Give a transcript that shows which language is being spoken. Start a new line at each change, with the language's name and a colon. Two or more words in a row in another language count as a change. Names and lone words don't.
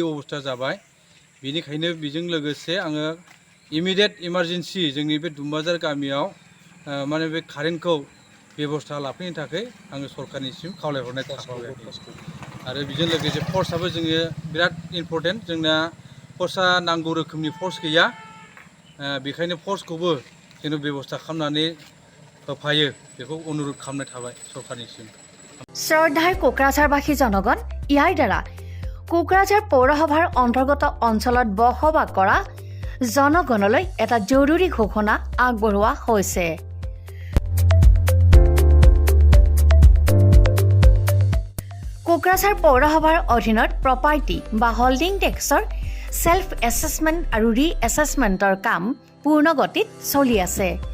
Bodo: अबस्था जाबाय बेनिखायनो बेजों लोगोसे आङो
English: immediate emergency
Bodo: जोंनि बे दुमबाजार गामियाव माने बे कारेन्टखौ बेबस्था लाफैनो थाखाय आङो सरकारनिसिम खावलायहरनाय थाबाय आरो बेजों लोगोसे फर्सआबो जोङो बिराद इम्परटेन्ट जोंना फर्सआ नांगौ रोखोमनि फर्स गैया बेखायनो फर्सखौबो जोङो बेबस्था खालामनानै होफायो बेखौ अनुरोध खालामनाय थाबाय सरकारनिसिम
Assamese: শ্ৰদ্ধাৰ কোকৰাঝাৰবাসী জনগণ ইয়াৰ দ্বাৰা কোকৰাঝাৰ পৌৰসভাৰ অন্তৰ্গত অঞ্চলত বসবাস কৰা জনগণলৈ এটা জৰুৰী ঘোষণা আগবঢ়োৱা হৈছে কোকৰাঝাৰ পৌৰসভাৰ অধীনত প্ৰপাৰ্টি বা হোল্ডিং টেক্সৰ
English: self assessment
Assamese: আৰু ৰি এছেছমেণ্টৰ কাম পূৰ্ণ গতিত চলি আছে